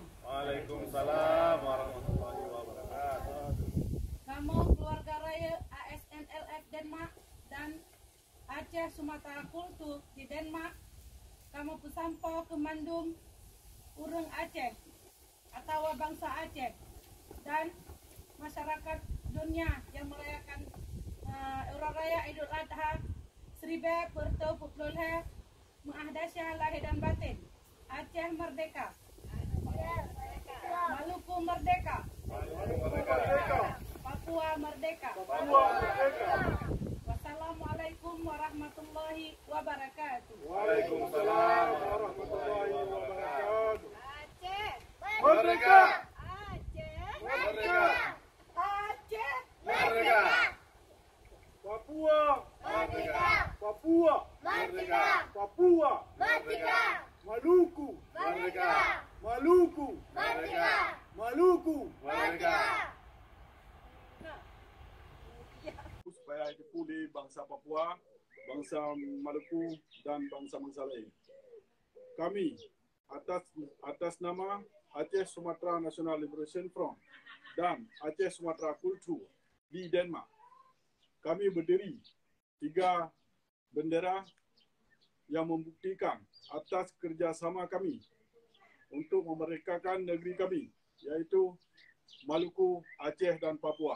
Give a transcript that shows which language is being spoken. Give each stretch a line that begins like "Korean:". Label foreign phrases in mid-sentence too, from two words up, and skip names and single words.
Arabic: وعليكم السلام ورحمة الله وبركاته.
Indonesian: Kamu keluarga raya ASNLF Denmark dan Aceh Sumatera Kultur di Denmark, kamu pesampo ke Mandung Urang Aceh atau bangsa Aceh dan masyarakat dunia yang merayakan Hari Raya Idul Adha 1440 Muahdasya lahir dan batin. Aceh merdeka. Maluku merdeka. Papua merdeka.
Arabic: والسلام عليكم ورحمة الله وبركاته. وعليكم السلام ورحمة الله وبركاته.
Indonesian: Aceh Merdeka! Aceh Merdeka! Aceh Merdeka! Papua! Merdeka! Papua! Merdeka! Papua! Merdeka! Maluku! Merdeka! Maluku! Merdeka! Maluku! Merdeka! Supaya itu pulih bangsa Papua, bangsa Maluku dan bangsa-bangsa lain. Kami atas nama Aceh Sumatera National Liberation Front dan Aceh Sumatera Kultur di Denmark, kami berdiri 3 bendera yang membuktikan atas kerjasama kami untuk memerdekakan negeri kami, yaitu Maluku, Aceh dan Papua.